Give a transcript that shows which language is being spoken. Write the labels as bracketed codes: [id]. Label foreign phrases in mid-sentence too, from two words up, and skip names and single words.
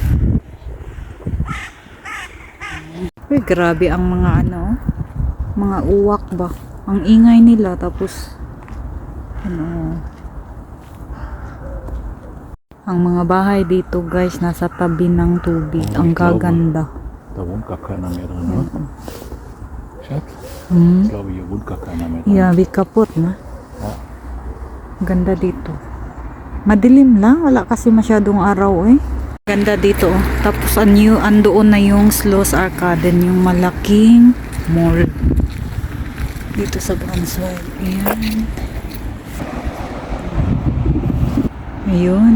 [tl] Uy, grabe ang mga ano, mga uwak ba? Ang ingay nila, tapos ano, ang mga bahay dito guys nasa tabi ng tubig. Ang gaganda. [de] Da wohnt gar keiner mehr drin, ne? Schatz? Hmm? Ich glaube, hier wohnt gar keiner mehr drin. [en] Yeah, [tl] kapot na. [de] Ja. [tl] Ganda dito. Madilim lang, wala kasi masyadong araw eh. Ganda dito oh. Tapos andoon na yung Sloss Arcaden, yung malaking mall dito sa Brunswick. Ayan. Ayun.